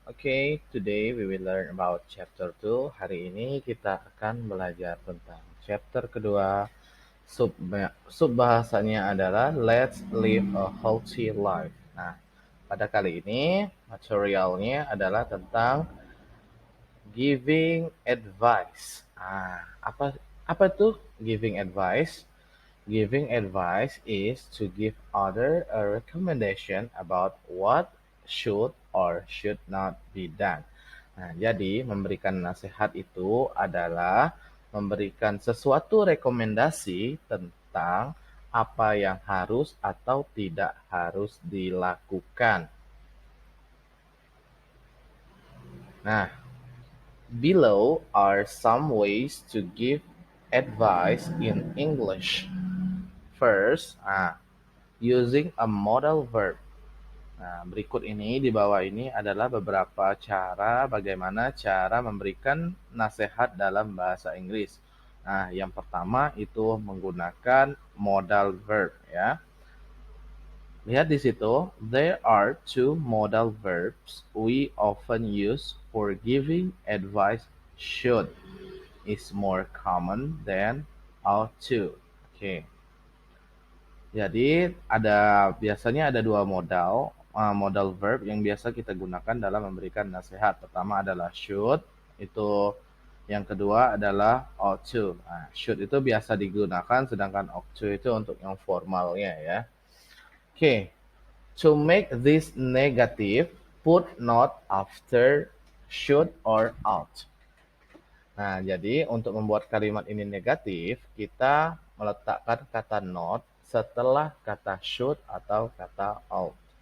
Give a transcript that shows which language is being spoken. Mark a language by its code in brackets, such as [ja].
[en] Okay, today we will learn about chapter 2. [id] Hari ini kita akan belajar tentang chapter kedua. Sub bahasanya adalah [en] Let's Live a Healthy Life. [id] Nah, pada kali ini materialnya adalah tentang giving advice. Apa tuh giving advice? [en] Giving advice is to give other a recommendation about what should or should not be done. [id] Nah, jadi memberikan nasihat itu adalah memberikan sesuatu rekomendasi tentang apa yang harus atau tidak harus dilakukan. [en] Nah, below are some ways to give advice in English. First, using a modal verb. [id] Nah, berikut ini di bawah ini adalah beberapa cara bagaimana cara memberikan nasihat dalam bahasa Inggris. Nah, yang pertama itu menggunakan modal verb ya. Lihat di situ, [en] there are two modal verbs we often use for giving advice. Should is more common than ought to. [id] Oke. Jadi biasanya ada dua modal verb yang biasa kita gunakan dalam memberikan nasihat. Pertama adalah should, itu yang kedua adalah ought to. Nah, should itu biasa digunakan, sedangkan ought to itu untuk yang formalnya ya. [en] Oke, to make this negative, put not after should or ought. [id] Nah, jadi untuk membuat kalimat ini negatif, kita meletakkan kata not setelah kata should atau kata ought.